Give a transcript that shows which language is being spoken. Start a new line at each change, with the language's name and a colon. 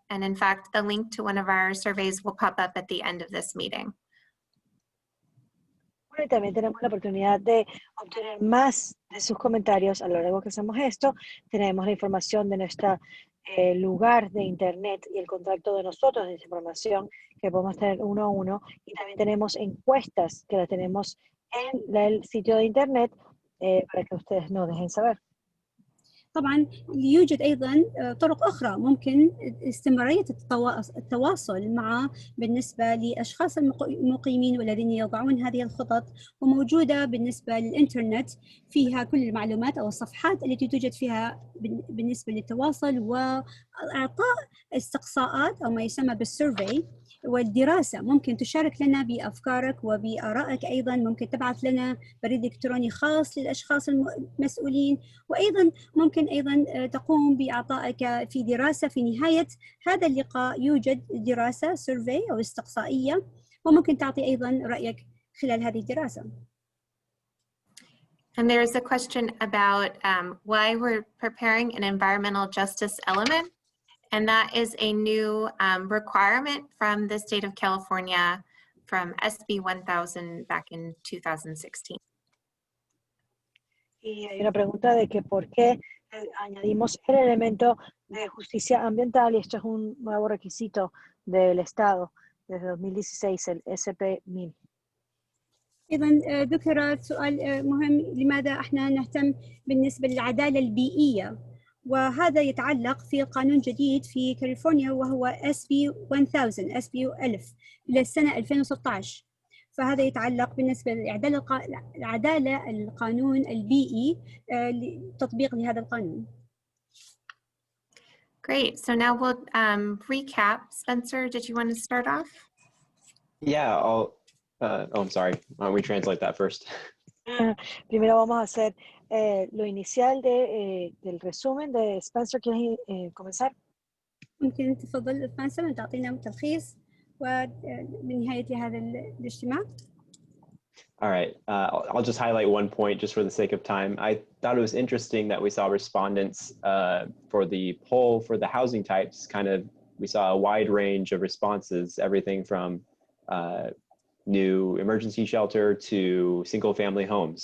English: And in fact, the link to one of our surveys will pop up at the end of this meeting.
Spanish: Bueno, y también tenemos la oportunidad de obtener más de sus comentarios a lo largo que hacemos esto. Tenemos la información de nuestro lugar de internet y el contacto de nosotros de esa información que podemos tener uno a uno. Y también tenemos encuestas que las tenemos en el sitio de internet para que ustedes nos dejen saber.
Arabic: طبعا يوجد أيضا طرق أخرى ممكن استمرارية التواصل مع بالنسبة لأشخاص المقيمين والذين يضعون هذه الخطط، وموجودة بالنسبة للإنترنت فيها كل المعلومات أو الصفحات التي توجد فيها بالنسبة للتواصل وإعطاء استقصاءات أو ما يسمى بالسيرفي والدراسة. ممكن تشارك لنا بأفكارك وبآرائك، أيضا ممكن تبعث لنا بريد إلكتروني خاص للأشخاص المسؤولين، وأيضا ممكن أيضا تقوم بإعطائك في دراسة في نهاية هذا اللقاء. يوجد دراسة سيرفي أو استقصائية وممكن تعطي أيضا رأيك خلال هذه الدراسة.
English: And there is a question about why we're preparing an environmental justice element. And that is a new requirement from the state of California from SB 1000 back in 2016.
Spanish: Y hay una pregunta de que por qué añadimos el elemento de justicia ambiental, y esto es un nuevo requisito del Estado desde 2016, el SP 1000.
Arabic: إذا ذكر سؤال مهم، لماذا احنا نهتم بالنسبة للعدالة البيئية؟ وهذا يتعلق في قانون جديد في كاليفورنيا وهو SB 1000 للسنة 2016. فهذا يتعلق بالنسبة للعدالة القانون البيئي لتطبيق لهذا القانون.
English: Great. So now we'll recap. Spencer, did you want to start off? Yeah, I'm sorry. Why don't we translate that first?
Spanish: Primero vamos a hacer lo inicial del resumen de Spencer. ¿Quieres comenzar?
Arabic: ممكن تفضل سبنسر أن تعطينا تلخيص وبنهاية هذا الاجتماع.
English: All right, I'll just highlight one point just for the sake of time. I thought it was interesting that we saw respondents for the poll for the housing types. We saw a wide range of responses, everything from new emergency shelter to single family homes.